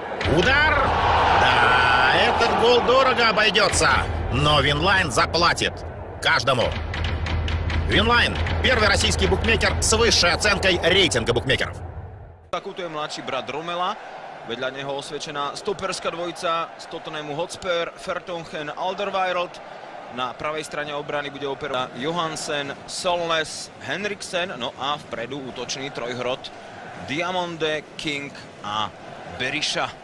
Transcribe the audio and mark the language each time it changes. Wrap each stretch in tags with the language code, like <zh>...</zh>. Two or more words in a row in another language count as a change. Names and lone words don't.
<ru>Удар! Да, этот гол дорого обойдется, но Винлайн заплатит каждому. Винлайн – первый российский букмекер с высшей оценкой рейтинга букмекеров.</ru> <sk>Takúto je mladší brat Romela, vedľa neho osvedčená stoperská dvojica z Tottenhamu Hotspur, Vertonghen, Alderweireld. Na pravej strane obrany bude operovať Johansen, Solnes, Henriksen, no a vpredu útočný trojhrot Diamonde, King a Berisha.</sk>